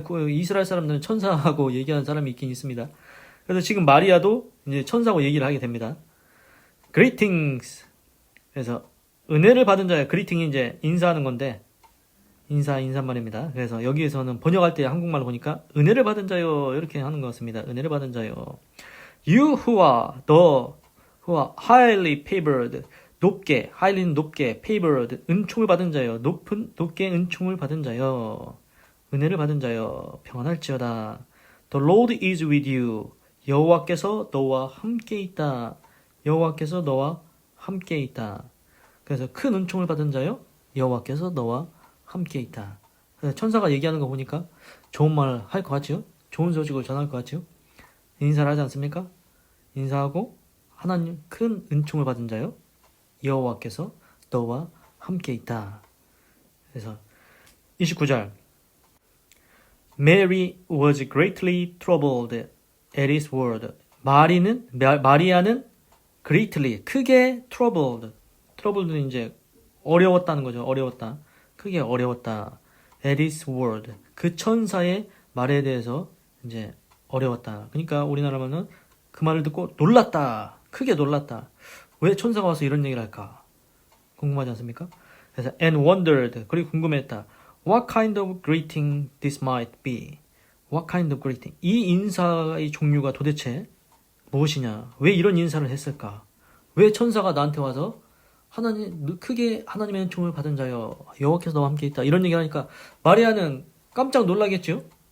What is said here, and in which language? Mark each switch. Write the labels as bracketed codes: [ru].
[ko] 이스라엘 사람들은 천사하고 얘기하는 사람이 있긴 있습니다. 그래서 지금 마리아도 이제 천사하고 얘기를 하게 됩니다. [en] greetings. [ko] 그래서 은혜를 받은 자요. greeting이 이제 인사하는 건데 인사말입니다. 그래서 여기에서는 번역할 때 한국말로 보니까 은혜를 받은 자요 이렇게 하는 것 같습니다. 은혜를 받은 자요. [en] You who are highly favored, [ko] 높게, [en] highly는 높게, favored, [ko] 은총을 받은 자요. 높게 은총을 받은 자요. 은혜를 받은 자요. 평안할지어다. [en] The Lord is with you. [ko] 여호와께서 너와 함께 있다. 여호와께서 너와 함께 있다. 그래서 큰 은총을 받은 자요. 여호와께서 너와 함께 있다. 천사가 얘기하는 거 보니까 좋은 말 할 것 같지요? 좋은 소식을 전할 것 같지요? 인사를 하지 않습니까? 인사하고 하나님 큰 은총을 받은 자요. 여호와께서 너와 함께 있다. 그래서 29절 [en] Mary was greatly troubled at his word. [ko] 마리아는 greatly 크게 troubled는 이제 어려웠다는 거죠. 어려웠다. 크게 어려웠다. [en] At his word. [ko] 그 천사의 말에 대해서 이제 어려웠다. 그러니까 우리나라면은 그 말을 듣고 놀랐다. 크게 놀랐다. 왜 천사가 와서 이런 얘기를 할까? 궁금하지 않습니까? [en] 그래서 and wondered. [ko] 그리고 궁금했다. [en] What kind of greeting this might be? What kind of greeting? [ko] 이 인사의 종류가 도대체 무엇이냐? 왜 이런 인사를 했을까? 왜 천사가 나한테 와서 크게 하나님의 은총을 받은 자여 여호와께서 너와 함께 있다 이런 얘기를 하니까 마리아는 깜짝 놀라겠죠?